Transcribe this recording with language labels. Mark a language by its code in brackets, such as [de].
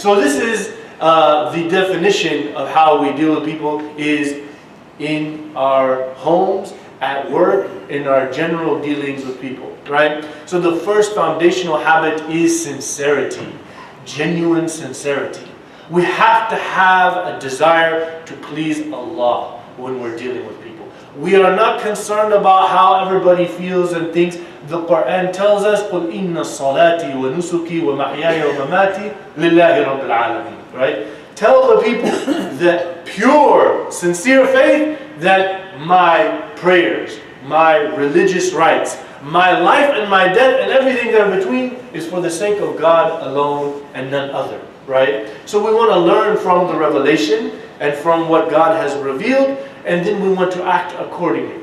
[en] So this is the definition of how we deal with people, is in our homes, at work, in our general dealings with people, right? So the first foundational habit is sincerity, genuine sincerity. We have to have a desire to please Allah when we're dealing with people. We are not concerned about how everybody feels and thinks. The Quran tells us, [ar] قُلْ إِنَّ الصَّلَاةِ وَنُسُكِي وَمَحْيَايَ وَمَمَاتِي لِلَّهِ رَبِّ الْعَالَمِينَ. [en] Right? Tell the people that pure, sincere faith, that my prayers, my religious rites, my life and my death and everything there in between is for the sake of God alone and none other. Right? So we want to learn from the revelation and from what God has revealed, and then we want to act accordingly.